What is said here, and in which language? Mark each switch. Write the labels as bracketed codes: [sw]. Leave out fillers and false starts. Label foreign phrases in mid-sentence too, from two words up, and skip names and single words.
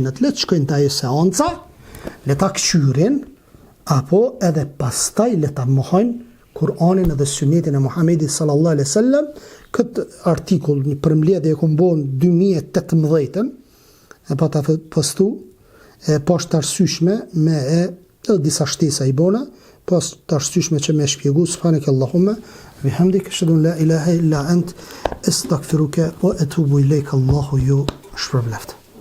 [sq] Le të shkojnë te ajo seanca, le ta kqyrin, apo edhe pastaj le ta mohojnë Kur'anin dhe Sunetin e Muhamedit [ar] صلى الله عليه وسلم. [sq] Këtë artikull, një përmbledhje e kom bon 2018, e pa ta postu, e pas të arsyshme me edhe disa shtesa i bona, pas të arsyshme që me shpjegu, [ar] سبحانك اللهم، بحمدك، أشهد أن لا إله إلا أنت، أستغفرك وأتوب إليك, [sq] Allahu ju shpërbleft.